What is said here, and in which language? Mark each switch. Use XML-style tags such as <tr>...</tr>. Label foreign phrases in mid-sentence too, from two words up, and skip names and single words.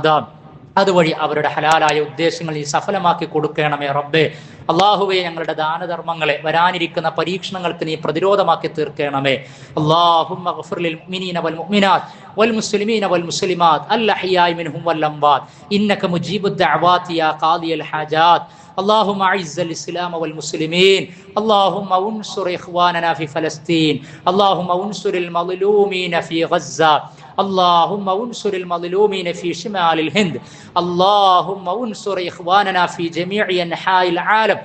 <ml>അതുവഴി അവരുടെ ഹലാലായ ഉദ്ദേശങ്ങൾ നീ സഫലമാക്കി കൊടുക്കണമേ റബ്ബേ. അള്ളാഹുവെ, ഞങ്ങളുടെ ദാനധർമ്മങ്ങളെ വരാനിരിക്കുന്ന പരീക്ഷണങ്ങൾക്ക് നീ പ്രതിരോധമാക്കി തീർക്കണമേ.</ml> <ar>اللهم اغفر للمؤمنين والمؤمنات والمسلمين والمسلمات الأحياء منهم والأموات إنك مجيب الدعوات يا قاضي الحاجات. اللهم أعز الإسلام والمسلمين. اللهم انصر إخواننا في فلسطين. اللهم انصر المظلومين في غزة. اللهم انصر المظلومين في شمال الهند. اللهم انصر إخواننا في جميع أنحاء العالم.</ar>